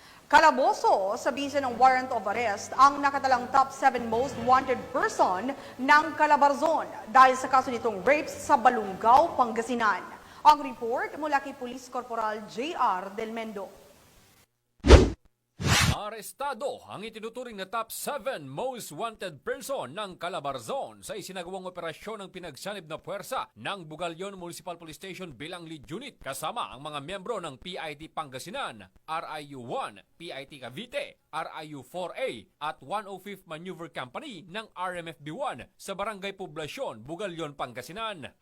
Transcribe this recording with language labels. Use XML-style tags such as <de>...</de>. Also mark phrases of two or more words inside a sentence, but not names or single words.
<tl>Kalaboso sa bisa ng</tl> <en>warrant of arrest</en> <tl>ang nakatalang</tl> <en>top 7 most wanted person</en> <tl>ng Calabarzon dahil sa kaso nitong rapes sa Balungaw, Pangasinan. Ang report mula kay Police Corporal J.R. Del Mendo. Arestado ang itinuturing na</tl> <en>top 7 most wanted person</en> <tl>ng Calabarzon sa isinagawang operasyon ng pinagsanib na puwersa ng Bugalyon Municipal Police Station bilang</tl> <en>lead unit</en> <tl>kasama ang mga miyembro ng PIT Pangasinan, RIU-1, PIT Cavite, RIU-4A at 105th Maneuver Company ng RMFB-1 sa Barangay Poblasyon, Bugalyon, Pangasinan.</tl>